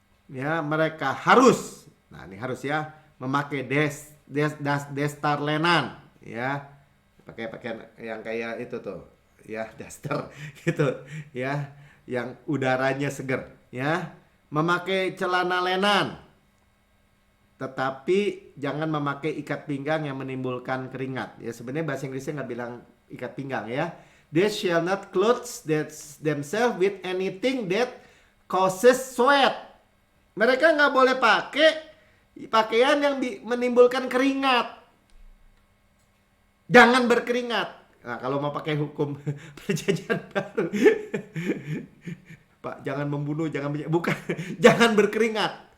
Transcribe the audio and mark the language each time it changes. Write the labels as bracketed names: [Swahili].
[Indonesian] Ya, mereka harus, nah ini harus ya, memakai destar lenan ya, pakai pakaian yang kayak itu tuh ya, daster gitu ya, yang udaranya seger ya, memakai celana lenan, tetapi jangan memakai ikat pinggang yang menimbulkan keringat ya. Sebenarnya bahasa Inggrisnya nggak bilang ikat pinggang ya. [English] They shall not clothe themselves with anything that causes sweat. [Indonesian] Mereka nggak boleh pakai pakaian yang menimbulkan keringat. Jangan berkeringat. Nah, kalau mau pakai hukum perjanjian baru, Pak, jangan membunuh, bukan, jangan berkeringat.